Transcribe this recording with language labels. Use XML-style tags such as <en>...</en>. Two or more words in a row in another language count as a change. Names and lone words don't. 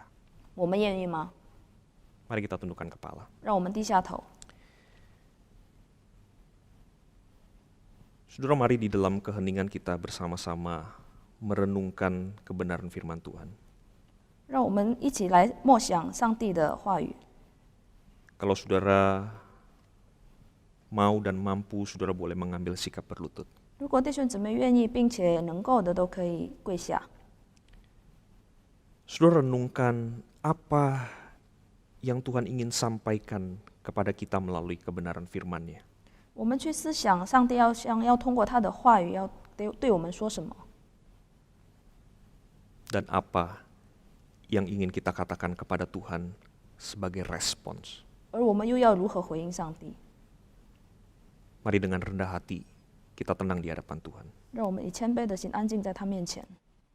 <zh>我们愿意吗？</zh> <id>Mari kita tundukkan kepala.</id> <zh>让我们低下头。</zh> <id>Saudara, mari di dalam keheningan kita bersama-sama merenungkan kebenaran firman Tuhan.</id> <zh>让我们一起来默想上帝的话语。</zh> <id>Kalau saudara mau dan mampu, saudara boleh mengambil sikap berlutut.</id> <zh>如果弟兄姊妹愿意并且能够的，都可以跪下。</zh> <id>Saudara renungkan apa yang Tuhan ingin sampaikan kepada kita melalui kebenaran firman-Nya.</id> <zh>我们去思想上帝要通过他的话语要对我们说什么，</zh> <id>Dan apa yang ingin kita katakan kepada Tuhan sebagai respons.</id> <zh>而我们又要如何回应上帝？</zh> <id>Mari dengan rendah hati kita tenang di hadapan Tuhan.</id> <zh>让我们以谦卑的心安静在他面前。</zh>